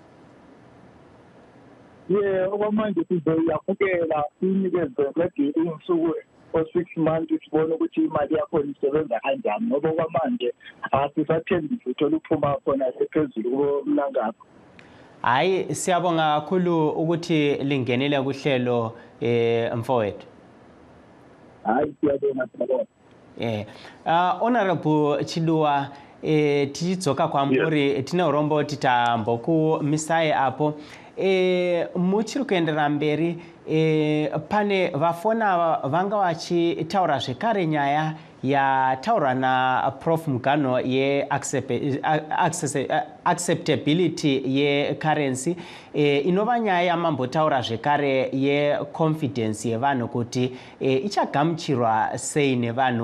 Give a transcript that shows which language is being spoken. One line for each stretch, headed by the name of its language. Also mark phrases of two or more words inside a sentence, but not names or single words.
North Ndebele: Okwamanje sizoyamukela sinikeze ledi insuku
English: for 6 months
North Ndebele: sibone ukuthi imali yakho isebenza kanjani, ngoba kwamanje asisathembi uthola uphuma khona ephezulu komlangapho. Hayi siyabonga kakhulu ukuthi lingenele kuhlelo mfowethu. Hayi siyabonga.
Shona: Honorable Chiduwa, tichidzoka kwamuri tine urombo titambokumisai apo. Muchiri kuenderera mberi, pane vafona vanga vachitaura zvekare nyaya yataurwa naProf Mugano ye-acceptability ye-currency, inova nyaya yamambotaura zvekare ye-confidence yevanhu kuti ichagamuchirwa sei nevanhu.